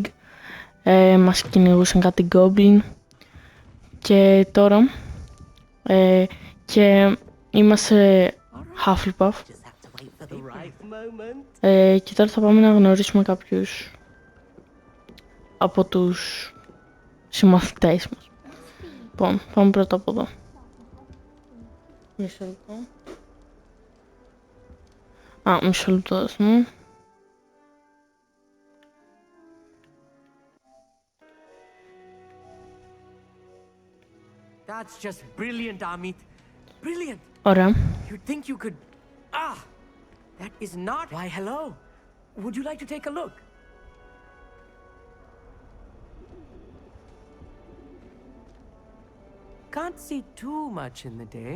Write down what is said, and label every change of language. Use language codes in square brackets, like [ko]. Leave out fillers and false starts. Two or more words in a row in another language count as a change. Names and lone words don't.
[el] Μας κυνηγούσαν κάτι Goblin και τώρα και είμαστε Hufflepuff και τώρα θα πάμε να γνωρίσουμε κάποιους από τους συμμαθητές μας. Λοιπόν, πάμε πρώτα από εδώ. Μισό λεπτό. Μισό λεπτό δώσουμε. [en] That's just brilliant, Amit. Brilliant. [el] Ωραία. [en] You'd think you could... That is not... Why, hello. Would you like to take a look? Can't see too much in the day.